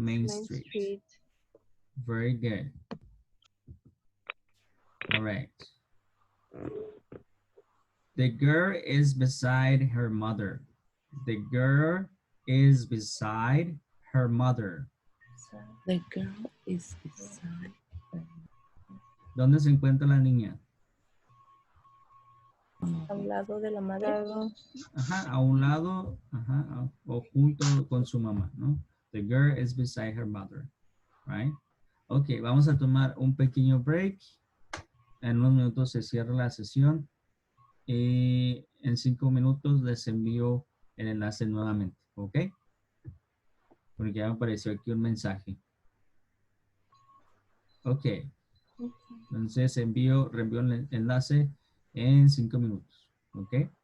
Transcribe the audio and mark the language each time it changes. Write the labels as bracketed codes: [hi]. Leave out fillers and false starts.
[en] Main Street. Very good. All right. The girl is beside her mother. The girl is beside her mother. the girl is beside her. [es] ¿Dónde se encuentra la niña? al lado de la madre. Ajá, a un lado, ajá, o junto con su mamá, ¿no? [en] The girl is beside her mother, right? [es] Ok, vamos a tomar un pequeño break. En unos minutos se cierra la sesión. Y en 5 minutos les envío el enlace nuevamente, ¿ok? Porque ya me apareció aquí un mensaje. Ok. Entonces reenvío el enlace en 5 minutos, ¿ok?